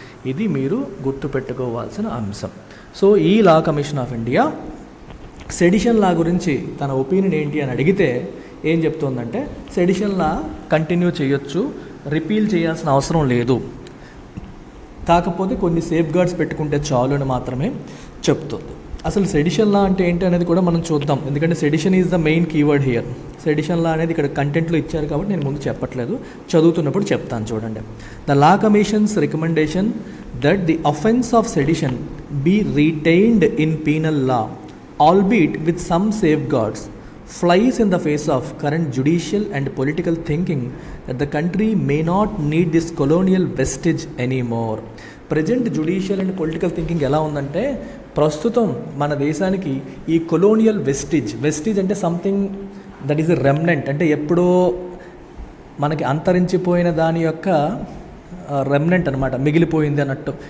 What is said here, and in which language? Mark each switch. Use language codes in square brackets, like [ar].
[te] ఇది మీరు గుర్తుపెట్టుకోవాల్సిన అంశం. సో ఈ law commission of India sedition లా గురించి తన ఒపీనియన్ ఏంటి అని అడిగితే ఏం చెప్తుందంటే సెడిషన్ లా కంటిన్యూ చేయొచ్చు, రిపీల్ చేయాల్సిన అవసరం లేదు, కాకపోతే కొన్ని సేఫ్ గార్డ్స్ పెట్టుకుంటే చాలు అని మాత్రమే చెప్తుంది. అసలు సెడిషన్ లా అంటే ఏంటి అనేది కూడా మనం చూద్దాం, ఎందుకంటే [en] Sedition is the main keyword here. [te] Sedition లా అనేది ఇక్కడ కంటెంట్లో ఇచ్చారు కాబట్టి నేను ముందు చెప్పట్లేదు, చదువుతున్నప్పుడు చెప్తాను చూడండి. [en] The law commission's recommendation that the offence of sedition be retained in penal law albeit with some safeguards, flies in the face of current judicial and political thinking that the country may not need this colonial vestige anymore. [te] Present judicial and political thinking ఎలా ఉందంటే ప్రస్తుతం మన దేశానికి ఈ colonial Vestige అంటే [en] something that is a remnant, [te] అంటే ఎప్పుడో మనకి అంతరించిపోయిన దాని యొక్క రెమ్నెంట్ అనమాట, మిగిలిపోయింది అన్నట్టు.